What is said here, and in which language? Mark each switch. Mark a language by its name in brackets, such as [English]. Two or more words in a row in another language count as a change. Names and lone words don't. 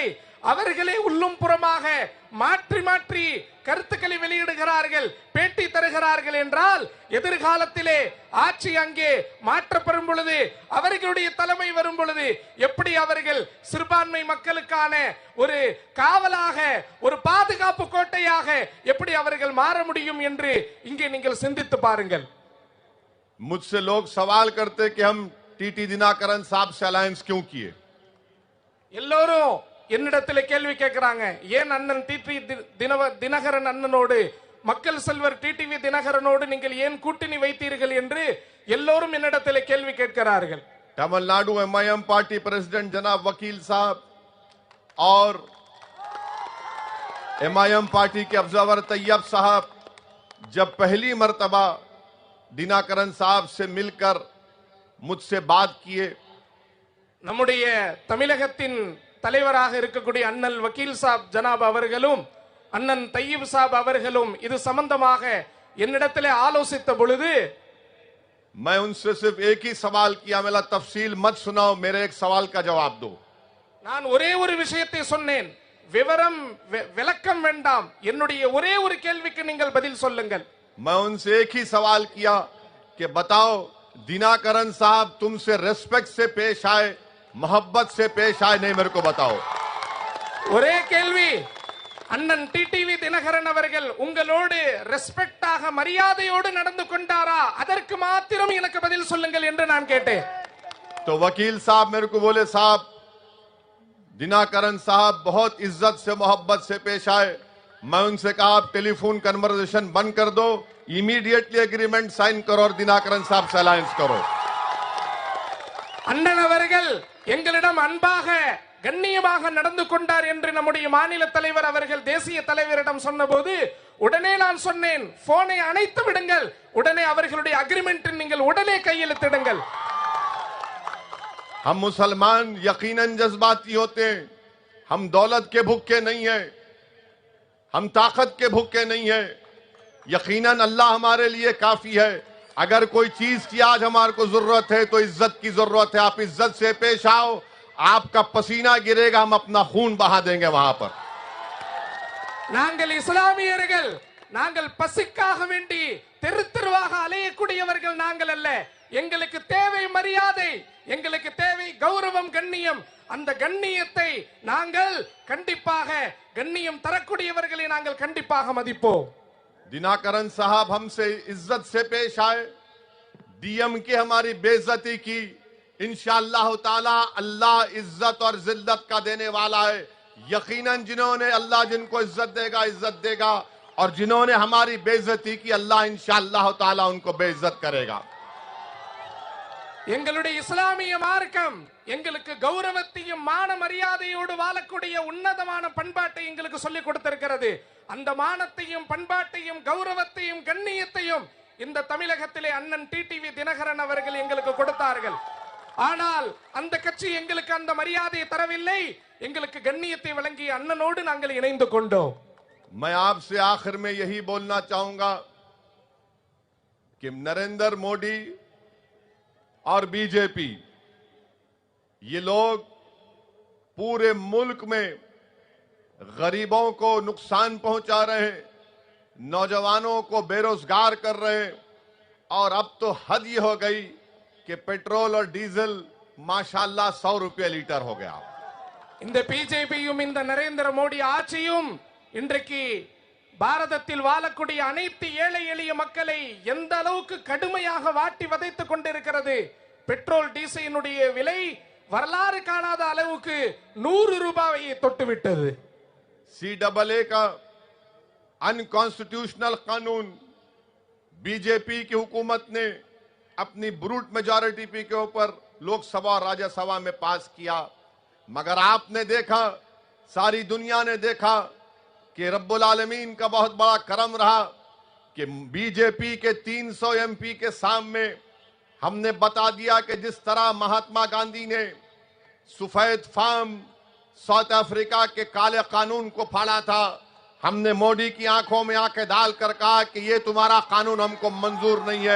[Tamil] அவர்களே உள்ளும் புறமாக மாற்றி மாற்றி கருத்துக்களை வெளியிடுகிறார்கள், பேட்டி தருகிறார்கள் என்றால் எதிர்காலத்திலே ஆட்சி அங்கே மாற்றப்படும் பொழுது, அவர்களுடைய தலைமை வரும் பொழுது எப்படி அவர்கள் சிறுபான்மை மக்களுக்கான ஒரு காவலாக, ஒரு பாதுகாப்பு கோட்டையாக எப்படி அவர்கள் மாற முடியும் என்று இங்கே நீங்கள் சிந்தித்து பாருங்கள். [Hindi] मुझसे लोग सवाल करते कि हम टीटी दिनाकरन साहब से अलायंस क्यों किए. [Tamil] எல்லோரும் என்னிடத்தில் கேள்வி கேட்கிறாங்க, ஏன் அண்ணன் டிடி தினகரன் அண்ணனோடு, மக்கள் செல்வர் டிடிவி தினகரனோடு நீங்கள் ஏன் கூட்டணி வைத்தீர்கள் என்று எல்லோரும் என்னிடத்தில் கேள்வி கேட்கிறார்கள். [Hindi] तमिलनाडु एमआईएम [English] party president [Hindi] जनाब वकील साहब और एमआईएम पार्टी के ऑब्जर्वर तैयब साहब जब पहली मर्तबा दिनाकरन साहब से मिलकर मुझसे बात किए, [Tamil] நம்முடைய தமிழகத்தின் தலைவராக இருக்கக்கூடிய அண்ணல் வக்கீல் சாப் ஜனாப் அவர்களும் அண்ணன் தையீப் சாப் அவர்களும் இது சம்பந்தமாக என்னிடத்திலே ஆலோசித்த பொழுது [Hindi] मैं उनसे सिर्फ एक ही सवाल किया, मेरा तफसील मत सुनाओ, मेरे एक सवाल का जवाब दो. [Tamil] நான் ஒரே ஒரு விஷயத்தை சொன்னேன், விவரம் விளக்கம் வேண்டாம், என்னுடைய ஒரே ஒரு கேள்விக்கு நீங்கள் பதில் சொல்லுங்கள். [Hindi] मैं उनसे एक ही सवाल किया कि बताओ दिनाकरन साहब तुमसे रेस्पेक्ट से पेश आए, मोहब्बत से पेश आए, नहीं मेरे को बताओ. [Tamil] ஒரே கேள்வி, அண்ணன் டிடிவி தினகரன் அவர்கள் உங்களோடு ரெஸ்பெக்டாக மரியாதையோடு நடந்து கொண்டாரா, அதற்கு மாத்திரம் எனக்கு பதில் சொல்லுங்கள் என்று நான் கேட்டேன். [Hindi] तो वकील साहब मेरे को बोले साहब दिनाकरन साहब बहुत इज्जत से मोहब्बत से पेश आए, मैं उनसे कहा आप [English] telephone conversation [Hindi] बंद कर दो, [English] immediately agreement sign [Hindi] करो और दिनाकरन साहब से अलायंस करो। [Tamil] அண்ணன் அவர்கள் எங்களிடம் அன்பாக கண்ணியமாக நடந்து கொண்டார் என்று நம்முடைய மாநில தலைவர் அவர்கள் தேசிய தலைவரிடம் சொன்னபோது உடனே நான் சொன்னேன், போனை அணைத்து விடுங்கள், உடனே அவர்களுடைய அக்ரிமெண்ட் நீங்கள் உடனே கையெழுத்திடுங்கள்। [Hindi] हम मुसलमान यकीनन जज्बाती होते हैं, हम दौलत के भूखे नहीं है, हम ताकत के भूखे नहीं है। यकीनन अल्लाह हमारे लिए काफी है। अगर कोई चीज की आज हमारे को जरूरत है तो इज्जत की जरूरत है। आप इज्जत से पेश आओ, आपका पसीना गिरेगा, हम अपना खून बहा देंगे वहां पर। [Tamil] நாங்கள் இஸ்லாமியர்கள், நாங்கள் பசிக்காக வேண்டி தெரு தெருவாக அலையக்கூடியவர்கள் நாங்கள் அல்ல। எங்களுக்கு தேவை மரியாதை, எங்களுக்கு தேவை கௌரவம், கண்ணியம்। அந்த கண்ணியத்தை நாங்கள் கண்டிப்பாக, கண்ணியம் தரக்கூடியவர்களை நாங்கள் கண்டிப்பாக மதிப்போம்। [Hindi] दिनाकरन साहब हमसे इज्जत से पेश आए, डीएम की हमारी बेइज्जती की। [Arabic] إن شاء الله تعالى [Hindi] अल्लाह इज्जत और जिल्लत का देने वाला है। यकीनन जिन्होंने अल्लाह जिनको इज्जत देगा और जिन्होंने हमारी बेइज्जती की अल्लाह [Arabic] إن شاء الله تعالى [Hindi] उनको बेइज्जत करेगा। [Tamil] எங்களுடைய இஸ்லாமிய மார்க்கம் எங்களுக்கு கௌரவத்தையும் மான மரியாதையோடு வாழக்கூடிய உன்னதமான பண்பாட்டை எங்களுக்கு சொல்லிக் கொடுத்திருக்கிறது। அந்த மானத்தையும் பண்பாட்டையும் கௌரவத்தையும் கண்ணியத்தையும் இந்த தமிழகத்திலே அண்ணன் டிடிவி தினகரன் அவர்கள் எங்களுக்கு கொடுத்தார்கள்। ஆனால் அந்த கட்சி எங்களுக்கு அந்த மரியாதையை தரவில்லை, எங்களுக்கு கண்ணியத்தை வழங்கிய அண்ணனோடு நாங்கள் இணைந்து கொண்டோம்। [Hindi] मैं आपसे आखिर में यही बोलना चाहूंगा कि नरेंद्र मोदी और बीजेपी, ये लोग पूरे मुल्क में गरीबों को नुकसान पहुंचा रहे हैं, नौजवानों को बेरोजगार कर रहे हैं। और अब तो हद ये हो गई कि पेट्रोल और डीजल माशाल्लाह 100 रुपये लीटर हो गया। [Tamil] இந்த பிஜேபியும் இந்த நரேந்திர மோடி ஆட்சியும் இன்றைக்கு பாரதத்தில் வாழக்கூடிய அனைத்து ஏழை எளிய மக்களை எந்த அளவுக்கு கடுமையாக வாட்டி வதைத்துக் கொண்டிருக்கிறது। பெட்ரோல் டீசலினுடைய விலை வரலாறு காணாத அளவுக்கு 100 ரூபாயை தொட்டுவிட்டது। [Hindi] CAA का अनकॉन्स्टिट्यूशनल कानून बीजेपी की हुकूमत ने अपनी [English] brute majority [Hindi] के ऊपर लोकसभा और राज्यसभा में पास किया। मगर आपने देखा, सारी दुनिया ने देखा कि [Arabic] رب العالمين [Hindi] का बहुत बड़ा करम रहा कि बीजेपी के 300 MP के सामने हमने बता दिया कि जिस तरह महात्मा गांधी ने सफेद फार्म साउथ अफ्रीका के काले कानून को फाड़ा था, हमने मोदी की आंखों में आंखें डालकर कहा कि ये तुम्हारा कानून हमको मंजूर नहीं है।